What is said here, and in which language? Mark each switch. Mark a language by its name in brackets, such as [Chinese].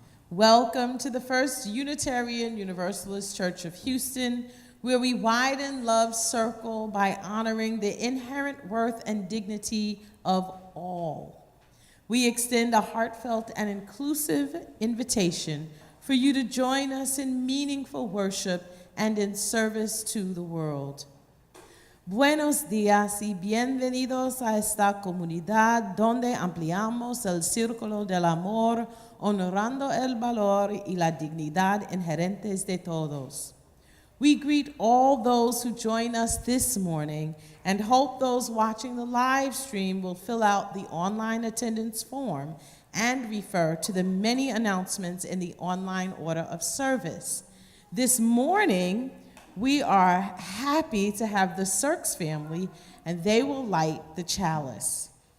[English] Welcome to the First Unitarian Universalist Church of Houston, where we widen love's circle by honoring the inherent worth and dignity of all. We extend a heartfelt and inclusive invitation for you to join us in meaningful worship and in service to the world. [Spanish] Buenos días y bienvenidos a esta comunidad donde ampliamos el círculo del amor, honorando el valor y la dignidad inherentes de todos. [English] We greet all those who join us this morning and hope those watching the live stream will fill out the online attendance form and refer to the many announcements in the online order of service. This morning, we are happy to have the Sirks family, and they will light the chalice.